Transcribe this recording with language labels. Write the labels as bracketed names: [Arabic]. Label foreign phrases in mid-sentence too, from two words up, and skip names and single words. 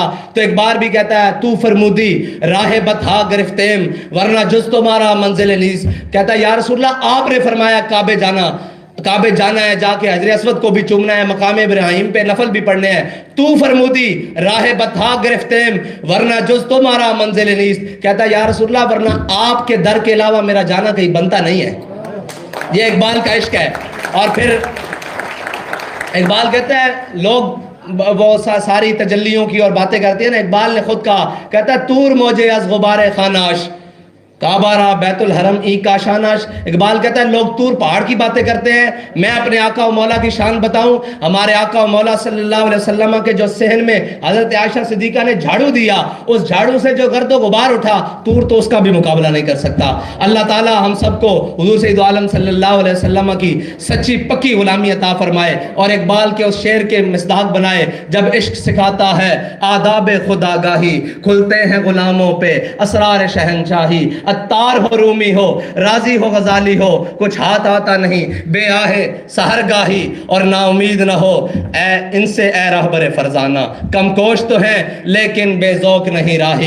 [Urdu] تو ایک بار بھی کہتا ہے [Persian] تو فرمودی راہ بتہا گرفتیم ورنہ جز تمہارا منزل نیز، [Urdu] کہتا ہے [Arabic] یا رسول اللہ [Urdu] آپ نے فرمایا کعبے جانا ہے، جا کے حجر اسود کو بھی چومنا ہے، مقام ابراہیم پہ نفل بھی پڑھنے ہیں، [Persian] تو فرمودی راہ بتہا گرفتیم ورنہ جز تمہارا منزل نیست، [Urdu] کہتا ہے [Arabic] یا رسول اللہ [Urdu] ورنہ آپ کے در کے علاوہ میرا جانا کہیں بنتا نہیں ہے۔ یہ اقبال کا عشق ہے۔ اور پھر اقبال کہتا ہے لوگ وہ ساری تجلیوں کی اور باتیں کرتے ہیں نا، اقبال نے خود کہا، کہتا ہے [Persian] تور موجے از غبار خاناش کعبہ را بیت الحرم ای کاشاناش۔ [Urdu] اقبال کہتا ہے لوگ طور پہاڑ کی باتیں کرتے ہیں، میں اپنے آقا و مولا کی شان بتاؤں۔ ہمارے آقا و مولا [Arabic] صلی اللہ علیہ وسلم [Urdu] کے جو صحن میں حضرت عائشہ صدیقہ نے جھاڑو دیا، اس جھاڑو سے جو گرد و غبار اٹھا، طور تو اس کا بھی مقابلہ نہیں کر سکتا۔ اللہ تعالی ہم سب کو حضور سید عالم [Arabic] صلی اللہ علیہ وسلم [Urdu] کی سچی پکی غلامی عطا فرمائے، اور اقبال کے اس شعر کے مصداق بنائے، جب عشق سکھاتا ہے آداب خدا گاہی، کھلتے ہیں غلاموں پہ اسرار شہنشاہی، اتار ہو رومی ہو راضی ہو غزالی ہو، کچھ ہاتھ آتا نہیں بے آہے سحر گاہی، اور نا امید نہ ہو ان سے اے رہبر فرزانہ، کم کوش تو ہیں لیکن بے ذوق نہیں راہی۔